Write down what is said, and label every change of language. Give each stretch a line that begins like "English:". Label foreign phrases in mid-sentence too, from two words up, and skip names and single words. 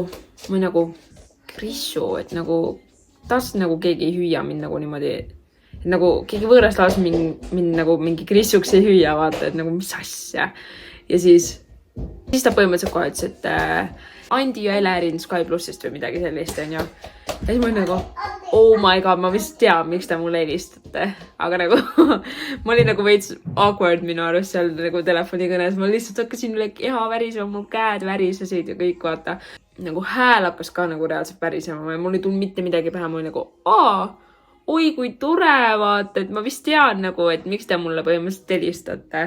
Estonian: Või nagu Krissu, et nagu tahtsin nagu keegi ei hüüa mind nagu niimoodi, et nagu keegi võõras laas mind nagu mingi Krissuks ei hüüa, vaata, et nagu mis asja. Ja siis ta põhimõtteliselt kohe ütles, et Andi ja Elerin Sky Plussist või midagi sellist, on ju. Ja siis ma olin nagu,
English: oh my god,
Estonian: ma vist tean, miks te mulle helistate. Aga nagu, ma olin nagu veits awkward minu arust seal nagu telefonikõnes. Ma lihtsalt hakkasin keha värisema, mul käed värisesid ja kõik, vaata. Nagu hääl hakkas ka nagu reaalselt värisema ja mul ei tulnud mitte midagi pähe. Ma olin nagu, oi kui tore, vaata, et ma vist tean nagu, et miks te mulle põhimõtteliselt helistate.